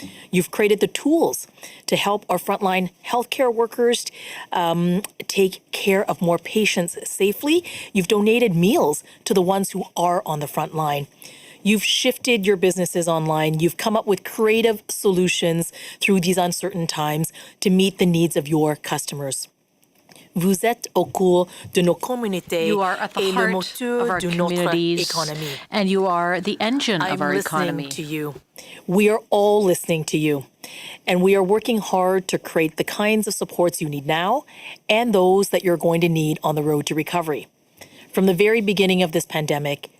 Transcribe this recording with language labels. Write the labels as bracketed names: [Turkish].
[English] You've created the tools to help our frontline healthcare workers take care of more patients safely. You've donated meals to the ones who are on the front line. You've shifted your businesses online. You've come up with creative solutions through these uncertain times to meet the needs of your customers. [French] Vous êtes au cœur de nos communautés. [English] You are at the heart of our communities, and you are the engine of our economy. I'm listening to you. We are all listening to you. And we are working hard to create the kinds of supports you need now and those that you're going to need on the road to recovery. From the very beginning of this pandemic,